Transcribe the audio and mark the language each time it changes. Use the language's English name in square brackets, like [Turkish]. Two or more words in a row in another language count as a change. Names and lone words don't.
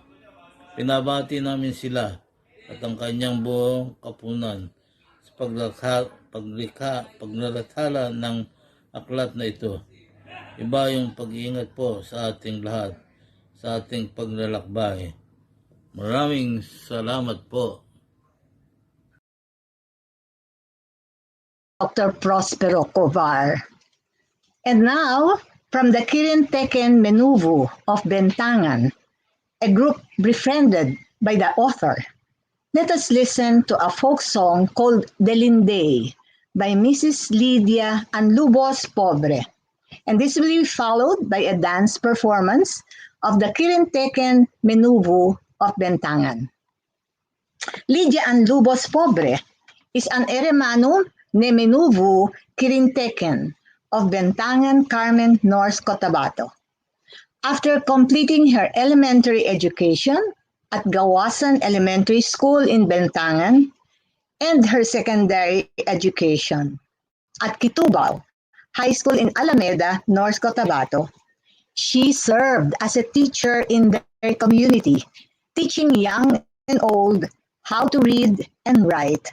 [Filipino] Pinabati namin sila at ang kanyang buong kapunan sa paglalathala ng aklat na ito. Iba yung pag-iingat po sa ating lahat, sa ating paglalakbay. Maraming salamat po. [English] Dr. Prospero Covar. And now, from the Kirinteken Menuvo of Bentangan, a group befriended by the author, let us listen to a folk song called Delinday by Mrs. Lydia Anlubos Pobre. And this will be followed by a dance performance of the Kirinteken Menuvo of Bentangan. Lydia Anlubos Pobre is an Eremano ne Menuvo Kirinteken of Bentangan, Carmen, North Cotabato. After completing her elementary education at Gawasan Elementary School in Bentangan and her secondary education at Kitubao High School in Alameda, North Cotabato, she served as a teacher in their community, teaching young and old how to read and write.